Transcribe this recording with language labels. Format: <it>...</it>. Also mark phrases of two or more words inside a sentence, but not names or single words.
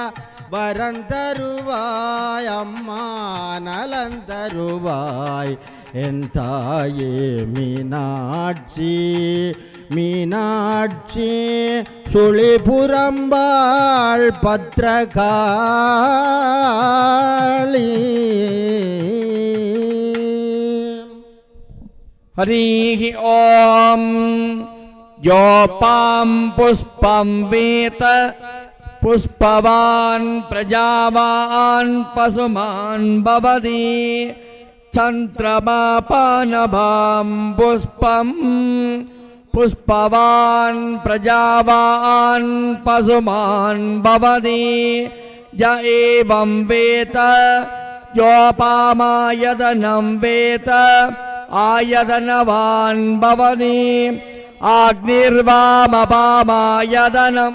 <ta>வரந்தருவாய் அம்மா, நலந்தருவாய் என் தாயே மீனாட்சி. மீனாட்சி சுழிபுறம்பாள் பத்ரகாளி,</ta> <sa>हरिः ॐ योपां पुष्पं वेत पुष्पवान् प्रजावान् पशुमान् भवति चन्द्रमापानभां पुष्पं पुष्पवान् प्रजावान् पशुमान् भवति य एवं वेत योपामायतनं वेत आयतनवान् भवति अग्निर्वामपामायतनम्</sa>